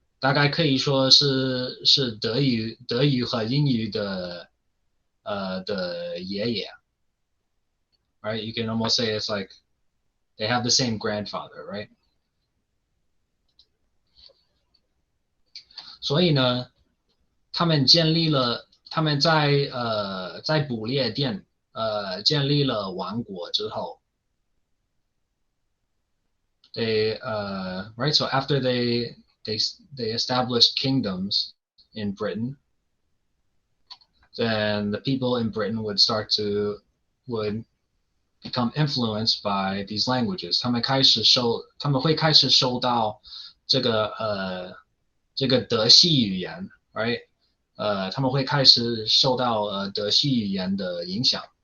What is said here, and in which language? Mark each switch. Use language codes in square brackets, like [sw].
[zh] 大概可以说是德语和英语的爷爷。 [en] Right? You can almost say it's like they have the same grandfather, right? [zh] 所以呢，他们在不列颠建立了王国之后， [en] they right? So after they established kingdoms in Britain, then the people in Britain would become influenced by these languages. [zh] 他们会开始受到这个德系语言 [en] right? [zh] 他们会开始受到德系语言的影响。